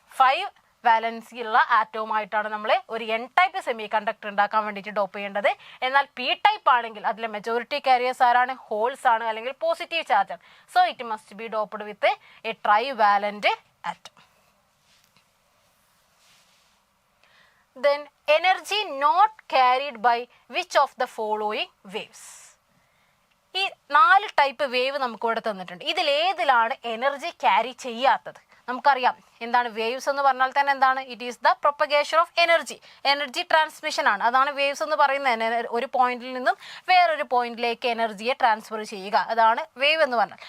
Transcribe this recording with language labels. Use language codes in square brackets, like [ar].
[ml] 5 valency ഉള്ള ആറ്റവുമായിട്ടാണ് നമ്മൾ ഒരു എൻ ടൈപ്പ് സെമി കണ്ടക്ടർ ഉണ്ടാക്കാൻ വേണ്ടിയിട്ട് ഡോപ്പ് ചെയ്യേണ്ടത്. എന്നാൽ പി ടൈപ്പ് ആണെങ്കിൽ അതിലെ മെജോറിറ്റി കാരിയേഴ്സ് ആരാണ്? ഹോൾസ് ആണ്, അല്ലെങ്കിൽ പോസിറ്റീവ് ചാർജ് ആണ്. [en] So it must be doped with a trivalent atom. Then energy not carried by which of the following waves? [ml] ഈ 4 ടൈപ്പ് വേവ് നമുക്ക് ഇവിടെ തന്നിട്ടുണ്ട്. ഇതിലേതിലാണ് എനർജി ക്യാരി ചെയ്യാത്തത്? നമുക്കറിയാം എന്താണ് വേവ്സ് എന്ന് പറഞ്ഞാൽ തന്നെ എന്താണ്? It is the propagation of energy. Energy transmission ആണ്. അതാണ് വേവ്സ് എന്ന് പറയുന്നത്. ഒരു പോയിന്റിൽ നിന്നും വേറൊരു പോയിന്റിലേക്ക് എനർജിയെ ട്രാൻസ്ഫർ ചെയ്യുക, അതാണ് വേവ് എന്ന് പറഞ്ഞാൽ.